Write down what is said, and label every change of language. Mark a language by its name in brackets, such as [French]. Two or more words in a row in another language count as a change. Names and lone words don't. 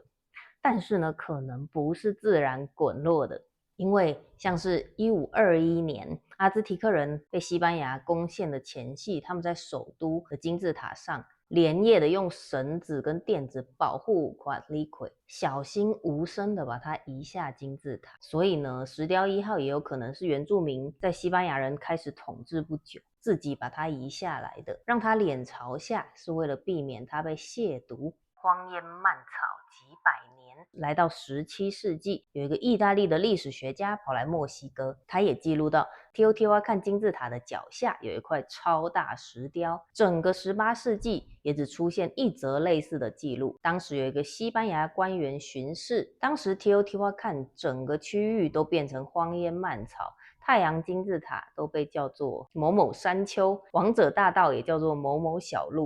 [Chinese] 但是呢，可能不是自然滾落的，因為像是1521年，阿茲提克人被西班牙攻陷的前夕，他們在首都的金字塔上連夜的用繩子跟墊子保護Coatlicue，小心無聲的把它移下金字塔。所以呢，石雕1號也有可能是原住民在西班牙人開始統治不久，自己把它移下來的。讓它臉朝下是為了避免它被褻瀆。荒煙蔓草幾百年，來到17世紀，有一個意大利的歷史學家跑來墨西哥，他也記錄到提歐提瓦坎金字塔的腳下有一塊超大石雕。整個18世紀也只出現一則類似的記錄，當時有一個西班牙官員巡視，當時提歐提瓦坎整個區域都變成荒煙蔓草，太陽金字塔都被叫做某某山丘，王者大道也叫做某某小路。